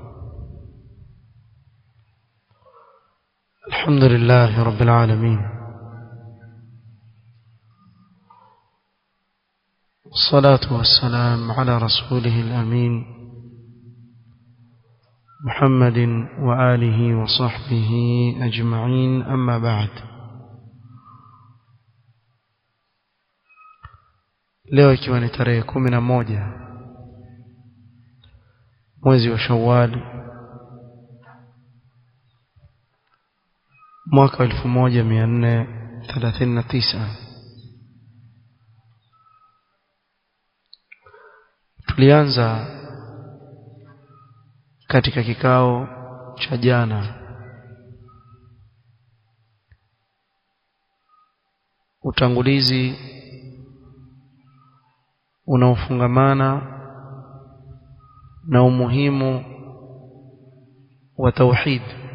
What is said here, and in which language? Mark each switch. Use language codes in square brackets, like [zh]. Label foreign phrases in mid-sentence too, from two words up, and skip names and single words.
[ar] الحمد لله رب العالمين، والصلاة والسلام على رسوله الأمين محمد وآله وصحبه أجمعين، أما بعد. [sw] leo ikiwa ni tarehe 11 mwezi wa Shawwal mwaka 1439, tulianza katika kikao cha jana utangulizi unaofungamana na umuhimu wa tauhid,